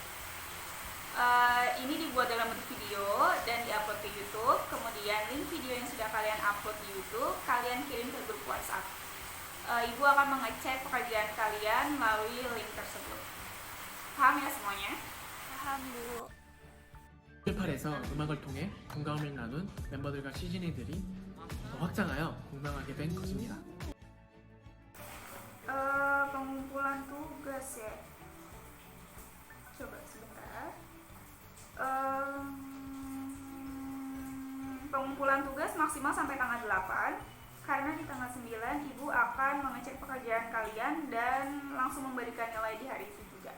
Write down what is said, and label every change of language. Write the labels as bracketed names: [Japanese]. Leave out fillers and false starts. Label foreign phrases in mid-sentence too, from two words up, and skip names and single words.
[Indonesian] Ini dibuat dalam bentuk video dan diupload ke YouTube. Kemudian link video yang sudah kalian upload di YouTube, kalian kirim ke grup WhatsApp. Ibu akan mengecek pekerjaan kalian melalui link tersebut. Paham ya semuanya? Paham, Bu. [Korean] 8에서 음악을 통해 공감을 나눈 멤버들과 시즈니들이 더 확장하여 공명하게 된 것입니다. [Indonesian] Pengumpulan tugas ya. Coba sebentar. Pengumpulan tugas maksimal sampai tanggal 8. Karena di tanggal 9 Ibu akan mengecek pekerjaan kalian dan langsung memberikan nilai di hari itu juga.